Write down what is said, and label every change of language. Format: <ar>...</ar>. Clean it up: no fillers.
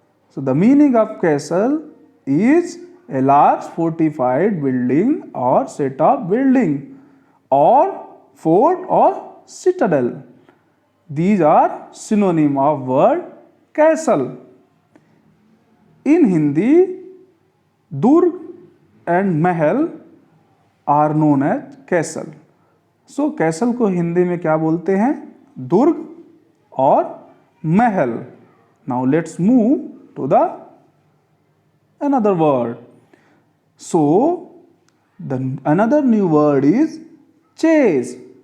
<en>So the meaning of castle is a large fortified building or set of building or fort or citadel. These are synonym of word castle. In Hindi, Durg and Mahal are known as castle.</en> <hi>So castle को हिंदी में क्या बोलते हैं? दुर्ग और महल.</hi> <en>Now let's move to the another word. So the another new word is chase.</en>